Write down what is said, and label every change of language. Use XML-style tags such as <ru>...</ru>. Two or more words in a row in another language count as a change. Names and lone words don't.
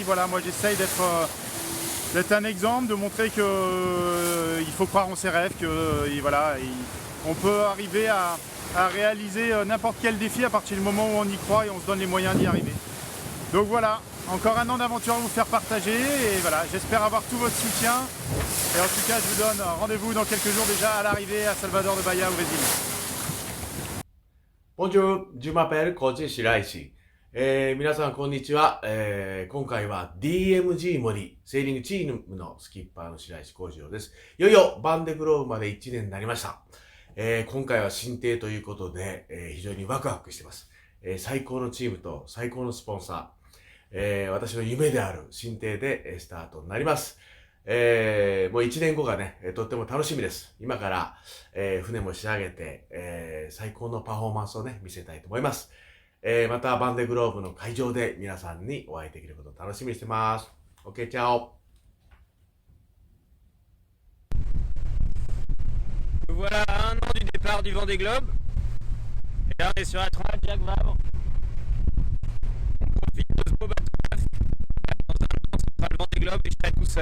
<fr>Voilà, moi j'essaye d'être un exemple, de montrer qu'il faut croire en ses rêves, que voilà, on peut arriver à réaliser n'importe quel défi à partir du moment où on y croit et on se donne les moyens d'y arriver. Donc voilà, encore 1 an d'aventure à vous faire partager et voilà, j'espère avoir tout votre soutien. Et en tout cas, je vous donne rendez-vous dans quelques jours déjà à l'arrivée à Salvador de Bahia au Brésil. Bonjour, je m'appelle Koji Shiraishi.</fr> <ja>皆さんこんにちは。今回は DMG 森セーリングチームのスキッパーの白石浩二郎です。いよいよバンデグローブまで1年になりました。今回は新艇ということで、非常にワクワクしています。最高のチームと最高のスポンサー、私の夢である新艇でスタートになります。もう1年後がね、とっても楽しみです。今から、船も仕上げて、最高のパフォーマンスをね、見せたいと思います。またバンデグローブの会場で皆さんにお会いできることを楽しみにしてます。OK, ciao.</ja> <fr>Voilà à 1 an du départ du Vendée Globe. Et là on est sur la Transat Jacques Vabre. On profite de ce beau bateau. Dans 1 an ce sera le Vendée Globe et je serai tout seul.</fr>